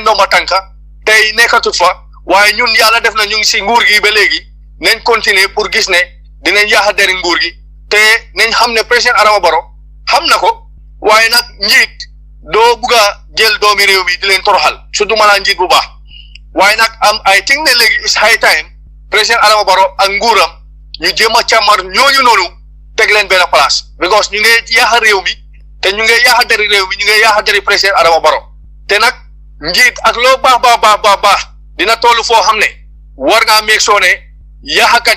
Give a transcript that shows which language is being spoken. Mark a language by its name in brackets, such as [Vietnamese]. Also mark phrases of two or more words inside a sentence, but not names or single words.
[Wolof] ndomba tànka tey nekkatut fa waaye ñun yàlla def na ñu ngi si nguur gi ba léegi nañ continuer pour gis ne dinañ yaaxa deri nguur gi te nañ xam ne président Adama Barrow xam na ko waaye nag njiit doo bugg a jël doomi réew mi di leen toroxal surtout maanaam njiit bu baax waaye nag [English] I think [Wolof] ne léegi [English] is high time [Wolof] président Adama Barrow ak nguuram ñu jéem a càmmar ñooñu noonu teg leen benn place because ñu ngi yaaxa réew mi te ñu ngi yaaxa deri réew mi ñu ngi yaaxa deri président Adama Barrow te nag njiit ak loo baax dina toll foo xam ne war ngaa meeg soo ne yaaxakat